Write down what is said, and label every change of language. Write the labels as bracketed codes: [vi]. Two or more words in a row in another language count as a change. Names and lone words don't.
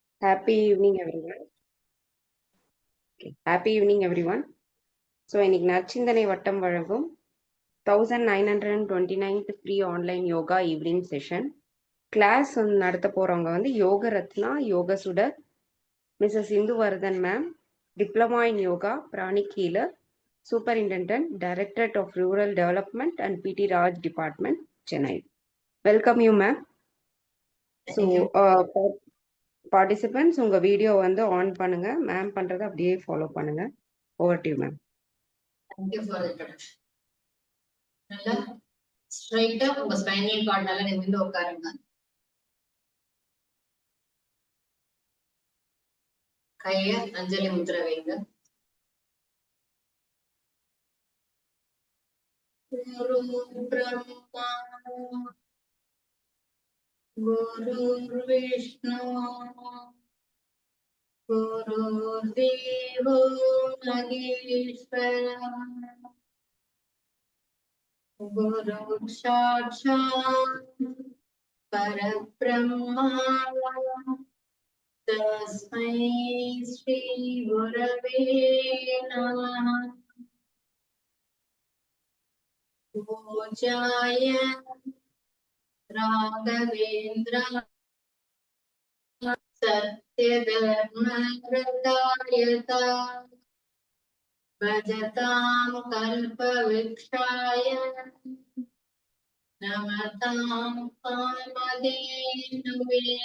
[en] Happy evening, everyone. Okay. Happy evening, everyone. [ta] ஸோ இன்னைக்கு நற்சிந்தனை வட்டம் வழங்கும் 1929th [en] free online yoga evening session class [ta] நடத்த போறவங்க வந்து யோக ரத்னா யோக சுடர் மிஸ்ஸஸ் இந்துவர்தன் மேம், [en] Diploma in Yoga Pranic Healer, Superintendent Directorate of Rural Development and PD Raj Department, [ta] சென்னை. [en] Welcome you ma'am. so participants [ta] உங்க வீடியோ வந்து ஆன் பண்ணுங்க. மேம் பண்றதை அப்படியே ஃபாலோ பண்ணுங்க. [en] Over to you ma'am. Thank you for the introduction. [ta] நல்லா ஸ்ட்ரைட்டா உங்க [en] spinal cord [ta] நல்லா நிமிர்ந்து உட்காருங்க. கைய அஞ்சலி முத்திரை வைங்க. [sa] गुरु ब्रह्मा गुरु विष्णु गुरु देवो महेश्वर गुरु साक्षात् परब्रह्म तस्मै श्री गुरवे नमः. पूज्याय राघवेन्द्र सत्यधर्मव्रताय च भजतां कल्पवृक्षाय नमतां कामधेनवे.